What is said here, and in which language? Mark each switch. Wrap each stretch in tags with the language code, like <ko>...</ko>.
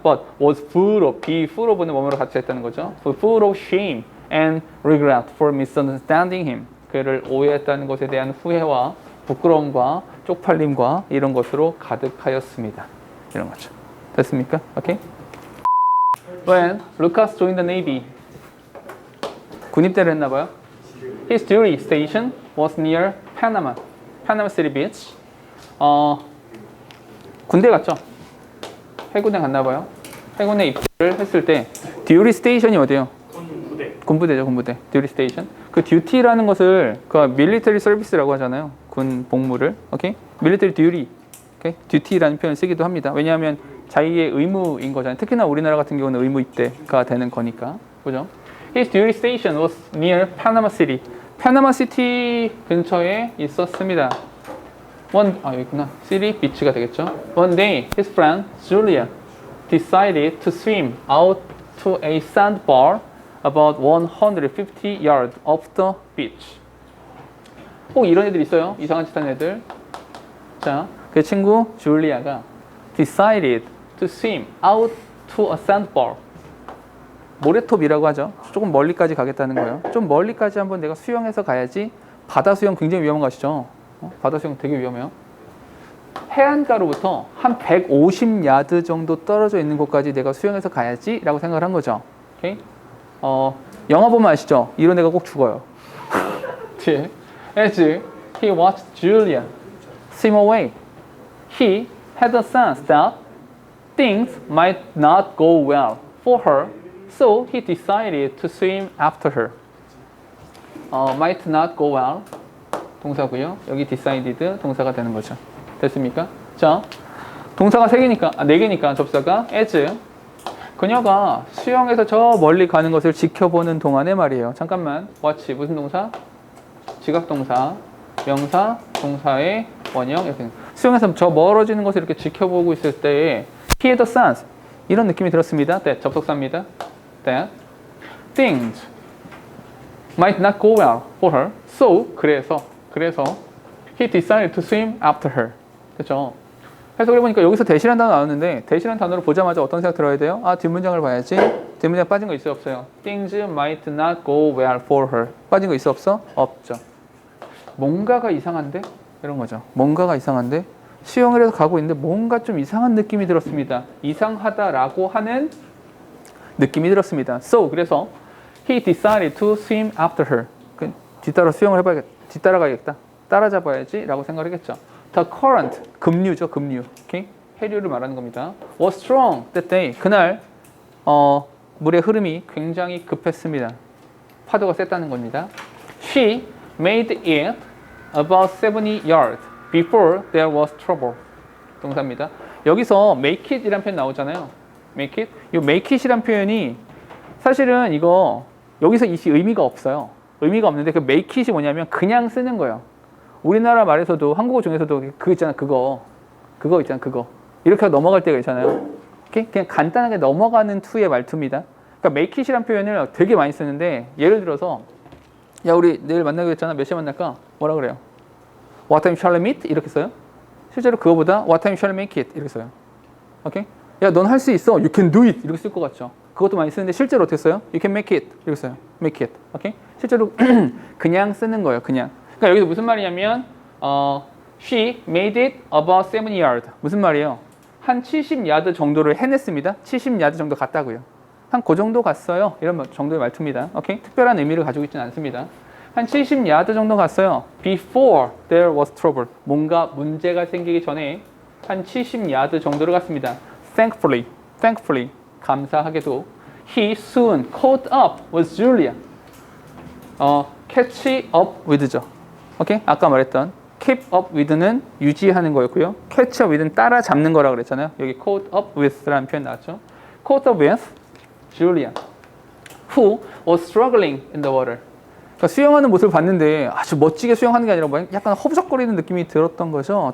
<en>But was full of, be full of</en> <ko>는 뭐뭐로 같이 했다는 거죠.</ko> <en>So full of shame and regret for misunderstanding him.</en> <ko>그를 오해했다는 것에 대한 후회와 부끄러움과 쪽팔림과 이런 것으로 가득하였습니다. 이런 거죠. 됐습니까? Okay?</ko> <en>When Lucas joined the Navy,</en> <ko>군입대를 했나 봐요.</ko> <en>His duty station was near Panama City Beach.</en> <ko>군대 갔죠. 해군에 갔나 봐요. 해군에 입대를 했을 때 duty station이 어디예요? 군부대죠, 군부대. duty station. 그 duty라는 것을 그 military service라고 하잖아요. 군 복무를. 오케이? military duty. 오케이? duty라는 표현을 쓰기도 합니다. 왜냐하면 자기의 의무인 거잖아요. 특히나 우리나라 같은 경우는 의무 입대가 되는 거니까. 그죠?</ko> <en>His duty station was near Panama City.</en> <ko>파나마 시티 근처에 있었습니다. 여기 있구나. City Beach가 되겠죠.</ko> <en>One day, his friend Julia decided to swim out to a sandbar about 150 yards off the beach.</en> <ko>꼭 이런 애들 있어요. 이상한 짓 하는 애들. 자, 그 친구 줄리아가</ko> <en>decided to swim out to a sandbar.</en> <ko>모래톱이라고 하죠. 조금 멀리까지 가겠다는 거예요. 좀 멀리까지 한번 내가 수영해서 가야지. 바다 수영 굉장히 위험한 거 아시죠? 바다 수영 되게 위험해요. 해안가로부터 한 150야드 정도 떨어져 있는 곳까지 내가 수영해서 가야지 라고 생각을 한 거죠. 오케이? 영화 보면 아시죠? 이런 애가 꼭 죽어요. 뒤에</ko> <en>As he watched Julia swim away, he had a sense that things might not go well for her. So he decided to swim after her. Might not go well.</en> <ko>동사고요. 여기 decided 동사가 되는 거죠. 됐습니까? 자, 동사가 4개니까 접사가 as. 그녀가 수영에서 저 멀리 가는 것을 지켜보는 동안에 말이에요. 잠깐만. watch 무슨 동사? 지각동사, 명사, 동사의 원형. 수영에서 저 멀어지는 것을 이렇게 지켜보고 있을 때에</ko> <en>he had a sense.</en> <ko>이런 느낌이 들었습니다. that 접속사입니다.</ko> <en>that things might not go well for her. So</en> <ko>그래서</ko> <en>he decided to swim after her.</en> <ko>그렇죠? 해석을 해보니까 여기서 대시라는 단어 나왔는데 대시라는 단어를 보자마자 어떤 생각 들어야 돼요? 뒷문장을 봐야지. 뒷문장 빠진 거 있어요, 없어요?</ko> <en>Things might not go well for her.</en> <ko>빠진 거 있어, 없어? 없죠. 뭔가가 이상한데? 이런 거죠. 뭔가가 이상한데? 수영을 해서 가고 있는데 뭔가 좀 이상한 느낌이 들었습니다. 이상하다라고 하는 느낌이 들었습니다.</ko> <en>So,</en> <ko>그래서</ko> <en>he decided to swim after her.</en> <ko>뒤따라 수영을 해봐야겠다. 뒤따라가야겠다. 따라잡아야지 라고 생각을 했겠죠.</ko> <en>The current,</en> <ko>급류죠, 급류.</ko> <en>Okay?</en> <ko>해류를 말하는 겁니다.</ko> <en>Was strong that day.</en> <ko>그날 물의 흐름이 굉장히 급했습니다. 파도가 셌다는 겁니다.</ko> <en>She made it about 70 yards before there was trouble.</en> <ko>동사입니다. 여기서 make it 이란 표현 나오잖아요. make it. 이 make it이란 표현이 사실은 이거 여기서 이 의미가 없어요. 의미가 없는데 그 make it이 뭐냐면 그냥 쓰는 거예요. 우리나라 말에서도 한국어 중에서도 그거 있잖아. 그거 있잖아. 그거. 이렇게 넘어갈 때가 있잖아요. 그냥 간단하게 넘어가는 투의 말투입니다. 그러니까 make it이란 표현을 되게 많이 쓰는데 예를 들어서 야 우리 내일 만나기로 했잖아. 몇 시에 만날까? 뭐라 그래요?</ko> <en>What time shall we meet?</en> <ko>이렇게 써요. 실제로 그거보다</ko> <en>What time shall we make it?</en> <ko>이렇게 써요. 오케이? 야, 넌 할 수 있어.</ko> <en>You can do it.</en> <ko>이렇게 쓸 것 같죠. 그것도 많이 쓰는데 실제로 어떻게 써요?</ko> <en>You can make it.</en> <ko>이렇게 써요.</ko> <en>Make it. 오케이?</en> <ko>실제로 그냥 쓰는 거예요. 그냥. 그러니까 여기서 무슨 말이냐면</ko> <en>She made it about 70 yards.</en> <ko>무슨 말이에요? 한 70야드 정도를 해냈습니다. 70야드 정도 갔다고요. 한 그 정도 갔어요. 이런 정도의 말투입니다. 오케이? 특별한 의미를 가지고 있지는 않습니다. 한 70야드 정도 갔어요.</ko> <en>Before there was trouble.</en> <ko>뭔가 문제가 생기기 전에 한 70야드 정도를 갔습니다.</ko> <en>Thankfully,</en> <ko>감사하게도</ko> <en>he soon caught up with Julia. catch up with죠. 오케이?</en> <ko>아까 말했던 keep up with는 유지하는 거였고요. catch up with는 따라잡는 거라고 그랬잖아요. 여기 caught up with라는 표현 나왔죠.</ko> <en>caught up with Julia, who was struggling in the water.</en> <ko>그러니까 수영하는 모습을 봤는데 아주 멋지게 수영하는 게 아니라 약간 허부적거리는 느낌이 들었던 거죠.</ko>